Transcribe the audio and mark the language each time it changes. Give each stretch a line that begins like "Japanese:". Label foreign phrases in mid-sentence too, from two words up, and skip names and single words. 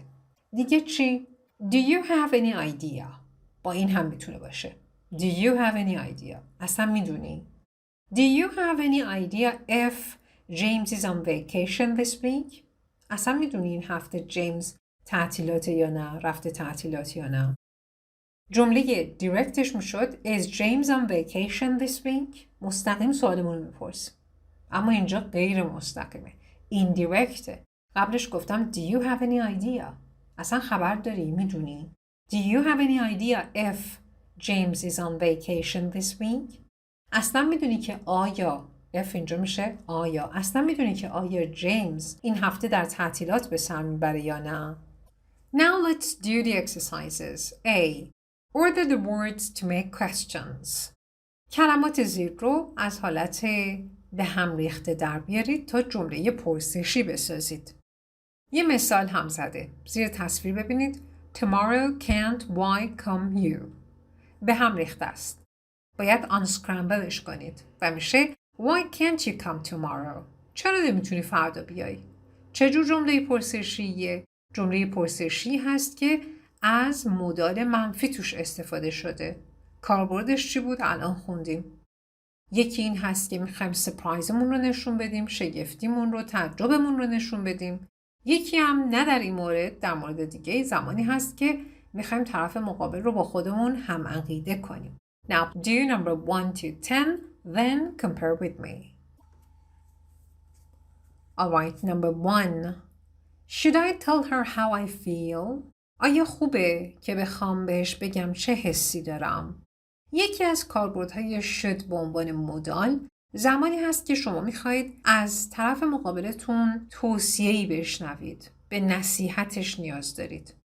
Persian: دیگه چی؟
English: Do you have any idea؟
Persian: با این هم میتونه باشه.
English: Do you have any idea؟
Persian: اصلا میدونی؟
English: Do you have any idea if James is on vacation this week؟
Persian: اصلا میدونی این هفته جیمز تعطیلاته یا نه؟ رفته تعطیلات یا نه؟ جمله دیرکتش میشد
English: Is James on vacation this week؟
Persian: مستقیم سوالمون رو میپرسیم. اما اینجا غیر مستقیمه. ایندیرکته. قبلش گفتم
English: Do you have any idea؟
Persian: اصلا خبر داری؟ میدونی؟
English: Do you have any idea if James is on vacation this week؟
Persian: اصلا میدونی که آیا if اینجا میشه آیا اصلا میدونی که آیا جیمز این هفته در تعطیلات به سر میبره یا نه؟
English: Now let's do the exercises. A. Order the words to make questions.
Persian: کلمات زیر رو از حالت به هم ریخته در بیارید تا جمله پرسشی بسازید. یه مثال هم زده. زیر تصویر ببینید.
English: Tomorrow can't why come you.
Persian: به هم ریخته است. باید unscrambleش کنید و میشه
English: Why can't you come tomorrow؟
Persian: چرا نمیتونی فردا بیایی؟ چجور جمله پرسشیه؟ جمله پرسشی هست که از مدال منفی توش استفاده شده. کاربردش چی بود؟ الان خوندیم. یکی این هست که میخوایم سپرایزمون رو نشون بدیم، شگفتیمون رو، تعجبمون رو نشون بدیم. یکی هم نه در این مورد، در مورد دیگه زمانی هست که میخوایم طرف مقابل رو با خودمون هم عقیده کنیم.
English: Now do number 1 to 10, then compare with me. Alright, number 1. Should I tell her how I feel?
Persian: آیا خوبه که بخوام بهش بگم چه حسی دارم؟ یکی از کاربردهای should به عنوان مدال زمانی هست که شما میخواید از طرف مقابلتون توصیه‌ای بشنوید. به نصیحتش نیاز دارید.